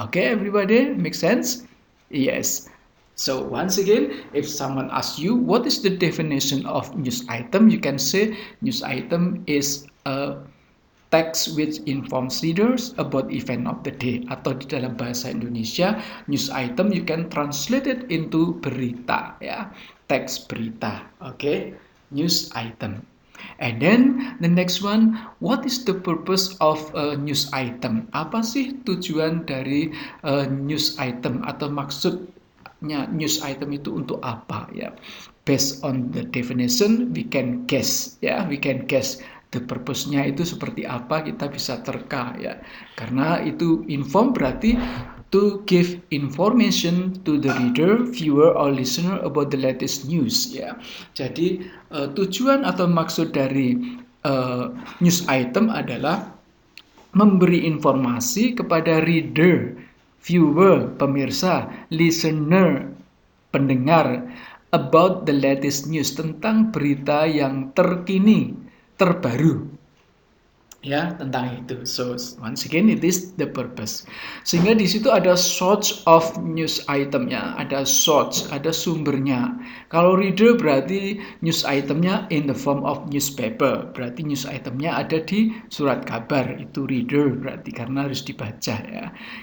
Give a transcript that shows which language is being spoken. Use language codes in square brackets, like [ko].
[en] Okay, everybody, make sense? Yes. So once again, if someone asks you what is the definition of news item, you can say news item is a text which informs readers about event of the day. [id] Atau di dalam bahasa Indonesia, [en] news item you can translate it into [id] berita ya, teks berita. [en] Okay, news item. And then the next one, what is the purpose of a news item? [id] Apa sih tujuan dari news item atau maksudnya news item itu untuk apa ya? [en] Based on the definition, we can guess ya, we can guess the purpose-nya [id] itu seperti apa, kita bisa terka ya. Karena itu [en] inform berarti to give information to the reader, viewer, or listener about the latest news ya. [id] Jadi tujuan atau maksud dari news item adalah memberi informasi kepada reader, viewer, pemirsa, listener, pendengar [en] about the latest news, [id] tentang berita yang terkini, terbaru ya, tentang itu. [en] So once again it is the purpose. [id] Sehingga di situ ada source of news itemnya, ada source, ada sumbernya. Kalau reader berarti news itemnya [en] in the form of newspaper, [id] berarti news itemnya ada di surat kabar, itu reader berarti karena harus dibaca ya.